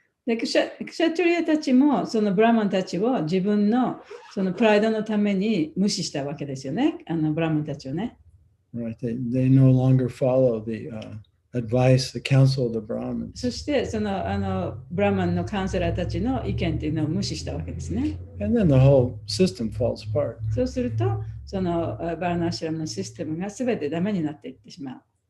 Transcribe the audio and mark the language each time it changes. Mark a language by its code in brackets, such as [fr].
[ja] でクシャトリアたちもそのブラマンたちを自分のそのプライドのために無視したわけですよね。ブラマンたちをね。 [en] Right, they no longer follow the advice, the counsel of the Brahmins. [ja] そしてそのブラマンのカウンセラーたちの意見っていうのを無視したわけですね。 [en] And then the whole system falls apart. [ja] そうするとそのバラナシュラムのシステムがすべてダメになっていってしまう。